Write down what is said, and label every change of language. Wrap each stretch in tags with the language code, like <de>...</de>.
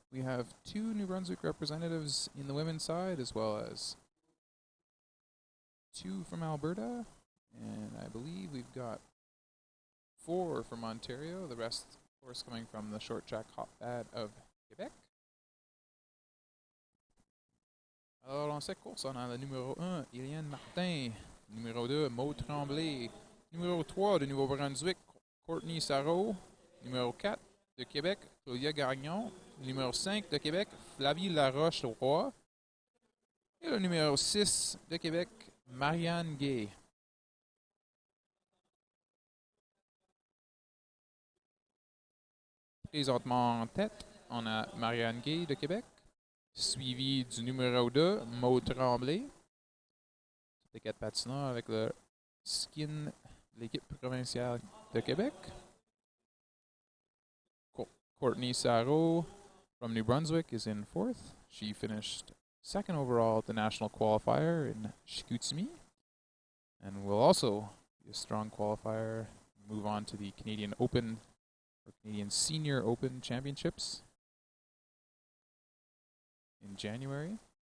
<en>We have 2 New Brunswick representatives in the women's side as well as 2 from Alberta, and I believe we've got 4 from Ontario. The rest, of course, coming from the short track hotbed of Québec.</en> <fr>Alors, dans cette course, on a le numéro 1, Eliane Martin. Numéro 2, Maud Tremblay. Numéro 3, de Nouveau-Brunswick, Courtney Sarro. Numéro 4, de Québec, Claudia Gagnon. Numéro 5, de Québec, Flavie Laroche-Roy. Et le numéro 6, de Québec, Marianne Gay. Présentement en tête, on a Marianne Gay de Québec, suivi du numéro 2, Maud Tremblay. Les 4 patineurs avec le skin de l'équipe provinciale de Québec.</fr> <en>Courtney Sarro from New Brunswick is in 4th. She finished 2nd overall at the national qualifier in Chicoutimi, and will also be a strong qualifier, move on to the Canadian Open or Canadian Senior Open Championships in January.</en>